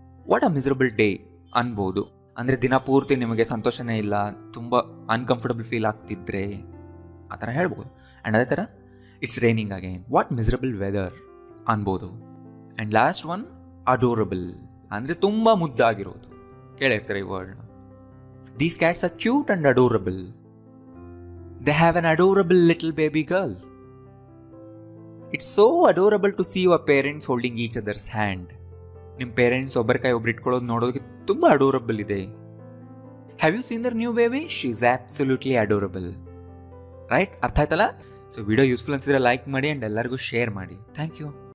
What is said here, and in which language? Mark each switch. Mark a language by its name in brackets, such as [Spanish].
[English] what a miserable day [Kannada] ಅನ್ಬೋದು. ಅಂದರೆ ದಿನ ಪೂರ್ತಿ ನಿಮಗೆ ಸಂತೋಷನೇ ಇಲ್ಲ, ತುಂಬ ಅನ್ಕಂಫರ್ಟಬಲ್ ಫೀಲ್ ಆಗ್ತಿದ್ರೆ ಆ ಥರ ಹೇಳ್ಬೋದು. [English] and [Kannada] ಅದೇ ಥರ [English] It's raining again, what miserable weather ಅನ್ಬೋದು. And last one adorable, [Kannada] ಅಂದರೆ ತುಂಬ ಮುದ್ದಾಗಿರೋದು. ಕೇಳಿರ್ತಾರೆ ಈ ವರ್ಡ್ನ. [English] These cats are cute and adorable. They have an adorable little baby girl. It's so adorable to see your parents holding each other's hand. [Kannada] ನಿಮ್ಮ parents ಒಬ್ಬರ ಕೈ ಒಬ್ರು ಇಟ್ಕೊಳ್ಳೋದು ನೋಡೋದಕ್ಕೆ ತುಂಬ ಅಡೋರಬಲ್ ಇದೆ. [English] Have you seen their new baby? She is absolutely adorable, right? [Kannada] ಅರ್ಥ ಆಯ್ತಲ್ಲ? [English] so video useful [Kannada] ಅನ್ಸಿದ್ರೆ ಲೈಕ್ ಮಾಡಿ ಆ್ಯಂಡ್ ಎಲ್ಲರಿಗೂ ಶೇರ್ ಮಾಡಿ. [English] Thank you.